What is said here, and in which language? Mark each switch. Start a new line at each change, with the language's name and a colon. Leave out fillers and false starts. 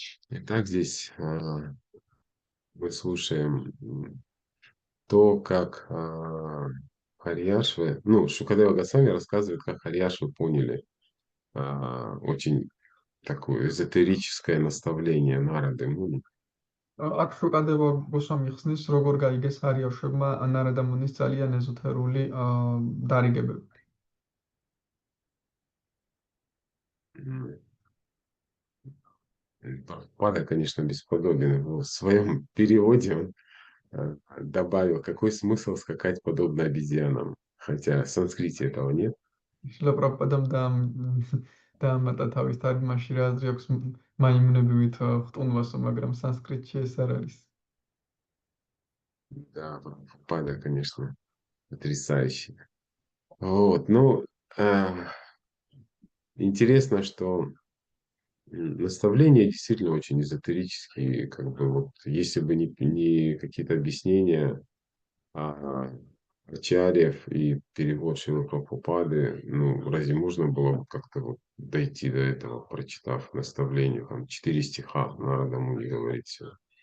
Russian: Итак, здесь мы слушаем то, как Харьяшвы, ну, Шукадева Госвами рассказывает, как Харьяшвы поняли очень такое эзотерическое наставление Нарады Муни.
Georgian: აქ შუკადევა გოსვამი ხსნის, როგორ გაიგეს ჰარიაშვებმა ნარადა მუნის ძალიან ეზოთერული დარიგებები.
Russian: Пада, конечно, бесподобен. В своем переводе он добавил, какой смысл скакать подобно обезьянам. Хотя в санскрите этого нет.
Georgian: შილა პრაბჰუდამ დაამატა თავის თარგმანში, რა აზრი აქვს მაიმუნებივით ხტუნვასო, მაგრამ სანსკრიტში ეს არ არის.
Russian: Да, Пада, конечно, потрясающий. Вот, ну, интересно, что наставления действительно очень эзотерические, как бы вот, если бы не какие-то объяснения Ачарьев и перевод Шрилы Прабхупады, ну, разве можно было бы как-то вот дойти до этого, прочитав наставление, там, 4 стиха, Нарада Муни говорит все.